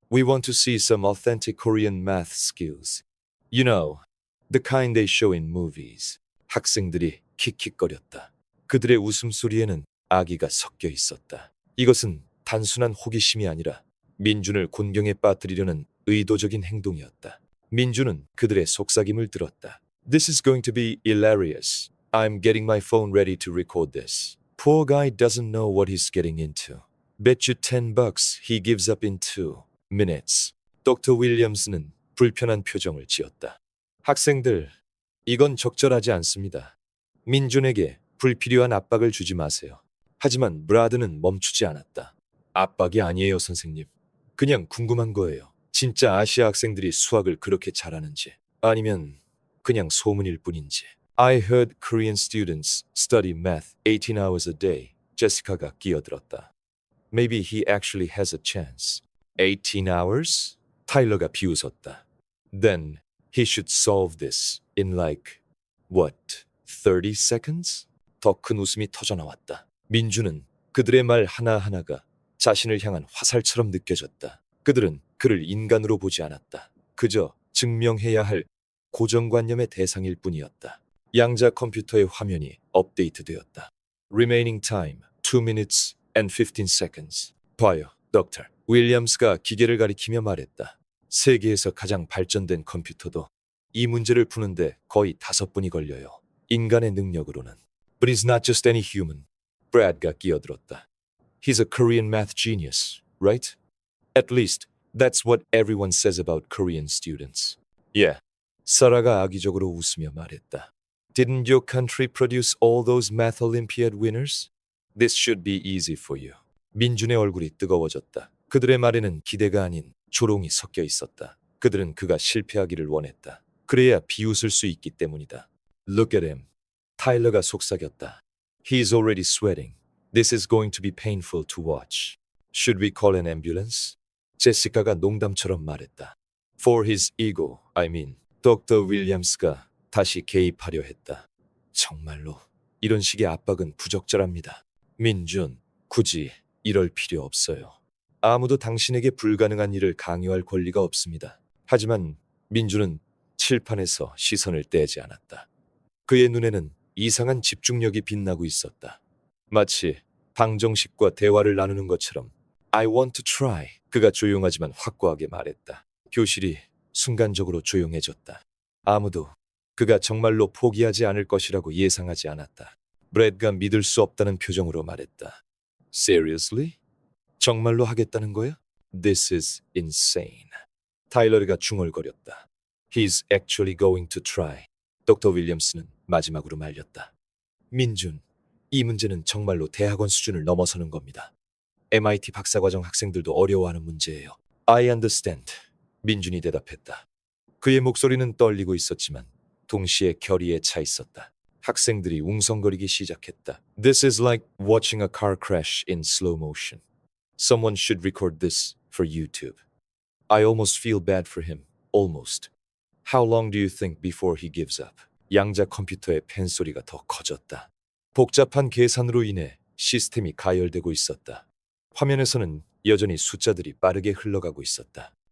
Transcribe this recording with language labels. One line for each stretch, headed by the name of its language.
English: We want to see some authentic Korean math skills. You know, the kind they show in movies.
Korean: 학생들이 킥킥거렸다. 그들의 웃음소리에는 악의가 섞여 있었다. 이것은 단순한 호기심이 아니라 민준을 곤경에 빠뜨리려는 의도적인 행동이었다. 민준은 그들의 속삭임을 들었다.
English: This is going to be hilarious. I'm getting my phone ready to record this. Poor guy doesn't know what he's getting into. Bet you $10 he gives up in 2 minutes.
Korean: 덕터 윌리엄스는 불편한 표정을 지었다. 학생들, 이건 적절하지 않습니다. 민준에게 불필요한 압박을 주지 마세요. 하지만 브라드는 멈추지 않았다. 압박이 아니에요, 선생님. 그냥 궁금한 거예요. 진짜 아시아 학생들이 수학을 그렇게 잘하는지, 아니면 그냥 소문일 뿐인지.
English: I heard Korean students study math 18 hours a day.
Korean: 제시카가 끼어들었다.
English: Maybe he actually has a chance. 18 hours?
Korean: 타일러가 비웃었다.
English: Then he should solve this in like, what, 30 seconds?
Korean: 더 큰 웃음이 터져나왔다. 민주는 그들의 말 하나하나가 자신을 향한 화살처럼 느껴졌다. 그들은 그를 인간으로 보지 않았다. 그저 증명해야 할 고정관념의 대상일 뿐이었다. 양자 컴퓨터의 화면이 업데이트되었다.
English: Remaining time 2 minutes and 15 seconds.
Korean: 봐요, 덕터. 윌리엄스가 기계를 가리키며 말했다. 세계에서 가장 발전된 컴퓨터도 이 문제를 푸는데 거의 5분이 걸려요. 인간의 능력으로는.
English: But he's not just any human.
Korean: 브래드가 끼어들었다.
English: He's a Korean math genius, right? At least that's what everyone says about Korean students. Yeah.
Korean: 사라가 악의적으로 웃으며 말했다.
English: Didn't your country produce all those math Olympiad winners? This should be easy for you.
Korean: 민준의 얼굴이 뜨거워졌다. 그들의 말에는 기대가 아닌 조롱이 섞여 있었다. 그들은 그가 실패하기를 원했다. 그래야 비웃을 수 있기 때문이다.
English: Look at him.
Korean: 타일러가 속삭였다.
English: He's already sweating. This is going to be painful to watch. Should we call an ambulance?
Korean: 제시카가 농담처럼 말했다.
English: For his ego, I mean.
Korean: 덕터 윌리엄스가 다시 개입하려 했다. 정말로 이런 식의 압박은 부적절합니다. 민준, 굳이 이럴 필요 없어요. 아무도 당신에게 불가능한 일을 강요할 권리가 없습니다. 하지만 민준은 칠판에서 시선을 떼지 않았다. 그의 눈에는 이상한 집중력이 빛나고 있었다. 마치 방정식과 대화를 나누는 것처럼
English: I want to try.
Korean: 그가 조용하지만 확고하게 말했다. 교실이 순간적으로 조용해졌다. 아무도 그가 정말로 포기하지 않을 것이라고 예상하지 않았다. 브래드가 믿을 수 없다는 표정으로 말했다.
English: Seriously?
Korean: 정말로 하겠다는 거야?
English: This is insane.
Korean: 타일러가 중얼거렸다.
English: He's actually going to try.
Korean: 덕터 윌리엄스는 마지막으로 말렸다. 민준, 이 문제는 정말로 대학원 수준을 넘어서는 겁니다. MIT 박사과정 학생들도 어려워하는 문제예요.
English: I understand.
Korean: 민준이 대답했다. 그의 목소리는 떨리고 있었지만 동시에 결의에 차 있었다. 학생들이 웅성거리기 시작했다.
English: This is like watching a car crash in slow motion. Someone should record this for YouTube. I almost feel bad for him. Almost. How long do you think before he gives up?
Korean: 양자 컴퓨터의 펜소리가 더 커졌다. 복잡한 계산으로 인해 시스템이 가열되고 있었다. 화면에서는 여전히 숫자들이 빠르게 흘러가고 있었다.